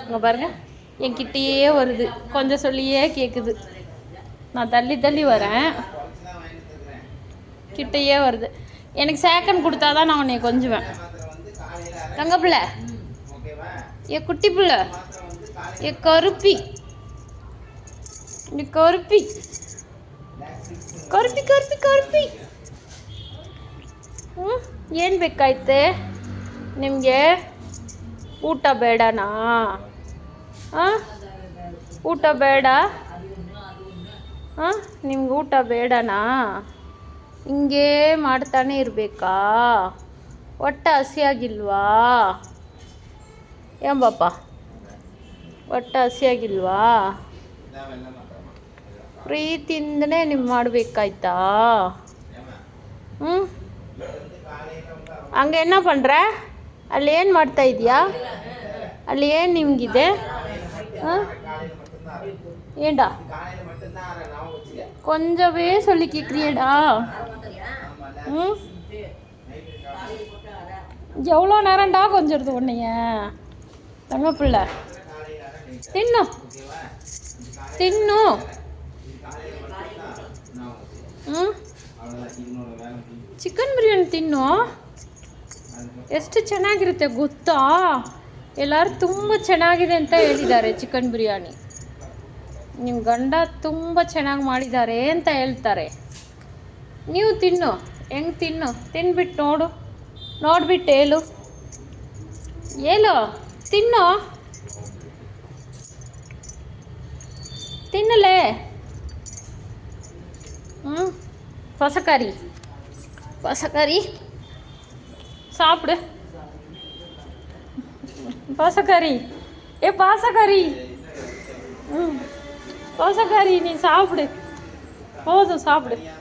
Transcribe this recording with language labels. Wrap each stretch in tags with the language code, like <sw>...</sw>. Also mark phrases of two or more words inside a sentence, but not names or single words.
<ta>இங்கே பாருங்கள், என்கிட்டயே வருது, கொஞ்சம் சொல்லியே கேட்குது. நான் தள்ளி தள்ளி வரேன், கிட்டையே வருது. எனக்கு சேக்கன் கொடுத்தா தான் நான் உன்னை கொஞ்சுவேன். தங்க பிள்ளை, என் குட்டி பிள்ளை, என் கருப்பி,</ta> <kn>ಕರ್ಪಿ ಕರ್ಪಿ ಕರ್ಪಿ ಕರ್ಪಿ ಏನು ಬೇಕಾಯ್ತೆ ನಿಮಗೆ? ಊಟ ಬೇಡನಾ? ಊಟ ಬೇಡ? ನಿಮ್ಗೆ ಊಟ ಬೇಡನಾ? ಹಿಂಗೇ ಮಾಡ್ತಾನೆ ಇರಬೇಕಾ? ಹೊಟ್ಟೆ ಹಸಿಯಾಗಿಲ್ವಾ? ಏನ್ ಪಾಪ, ಹೊಟ್ಟೆ ಹಸಿಯಾಗಿಲ್ವಾ? ಪ್ರೀತಿಯಿಂದನೇ ನೀವು ಮಾಡಬೇಕಾಯ್ತಾ?</kn> <ta>ಹಂಗೆ என்ன பண்ணுற?</ta> <kn>ಅಲ್ಲಿ ಏನು ಮಾಡ್ತಾ ಇದೆಯಾ? ಅಲ್ಲಿ ಏನು ನಿಮಗಿದೆ?</kn> <ta>ஏண்டா கொஞ்சவே சொல்லி கேட்குறியடா? எவ்வளோ நேரம்டா கொஞ்சிருது உன்னைய? தங்க பிள்ளை, தின்னும் தின்னும்.</ta> <kn>ಚಿಕನ್ ಬಿರಿಯಾನಿ ತಿನ್ನು, ಎಷ್ಟು ಚೆನ್ನಾಗಿರುತ್ತೆ ಗೊತ್ತಾ? ಎಲ್ಲರೂ ತುಂಬ ಚೆನ್ನಾಗಿದೆ ಅಂತ ಹೇಳಿದ್ದಾರೆ ಚಿಕನ್ ಬಿರಿಯಾನಿ. ನಿಮ್ಮ ಗಂಡ ತುಂಬ ಚೆನ್ನಾಗಿ ಮಾಡಿದ್ದಾರೆ ಅಂತ ಹೇಳ್ತಾರೆ. ನೀವು ತಿನ್ನು, ಹೆಂಗೆ ತಿನ್ನು, ತಿನ್ಬಿಟ್ಟು ನೋಡು, ನೋಡ್ಬಿಟ್ಟು ಹೇಳು. ಹೇಳು, ತಿನ್ನು, ತಿನ್ನಲೇ.</kn> <ta>பசக்காரி பசக்காரி சாப்பிடு. பசக்காரி, ஏ பாசக்காரி, பாசக்காரி நீ சாப்பிடு, போதும் சாப்பிடு.</ta>